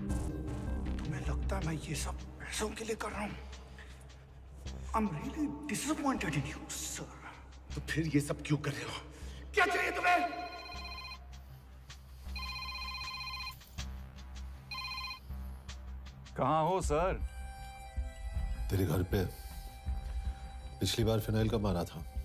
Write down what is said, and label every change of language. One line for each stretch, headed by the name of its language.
Hindi: मैं ये सब पैसों के लिए कर रहा हूँ.
English: I'm really disappointed in you, sir.
Hindi: तो फिर ये सब क्यों कर रहे हो? क्या चाहिए तुम्हें? कहाँ हो सर? तेरे घर पे. पिछली बार फिनाइल का मारा था.